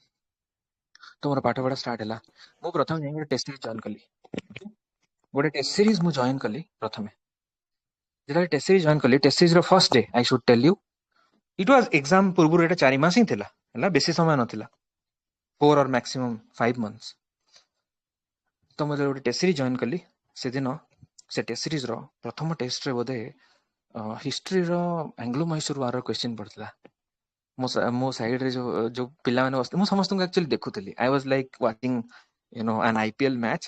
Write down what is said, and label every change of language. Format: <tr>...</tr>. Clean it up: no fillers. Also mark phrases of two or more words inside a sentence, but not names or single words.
<or>ତ ମୋର ପାଠ ପଢା ଷ୍ଟାର୍ଟ ହେଲା। ମୁଁ ପ୍ରଥମେ ଯାଇକି ଗୋଟେ</or> <en>test series join</en> <or>କଲି। ଗୋଟେ</or> <en>test series</en> <or>ମୁଁ ଜଏନ୍ କଲି ପ୍ରଥମେ। ଯେତେବେଳେ</or> <en>test series join</en> <or>କଲି,</or> <en>test series</en> <or>ର</or> <en>first day, I should tell you, it was exam</en> <or>ପୂର୍ବରୁ ଏଟା 4 ମାସ ହିଁ ଥିଲା, ହେଲା, ବେଶୀ ସମୟ ନଥିଲା,</or> <en>4 or maximum 5 months।</en> <or>ତ ମୁଁ ଯେତେବେଳେ ଗୋଟେ</or> <en>test series join</en> <or>କଲି, ସେଦିନ ସେ</or> <en>test series</en> <or>ର ପ୍ରଥମ ଟେଷ୍ଟରେ ବୋଧେ ହିଷ୍ଟ୍ରିର ଆଙ୍ଗ୍ଲୋ ମହୀଶୂର ୱାରର କ୍ୱେଶ୍ଚିନ୍ ପଡିଥିଲା। ମୋ ସାଇଡରେ ଯୋଉ ପିଲାମାନେ ବସିଥିଲେ, ମୁଁ ସମସ୍ତଙ୍କୁ ଆକ୍ଚୁଆଲି ଦେଖୁଥିଲି।</or> <en>I was like watching an IPL match.</en>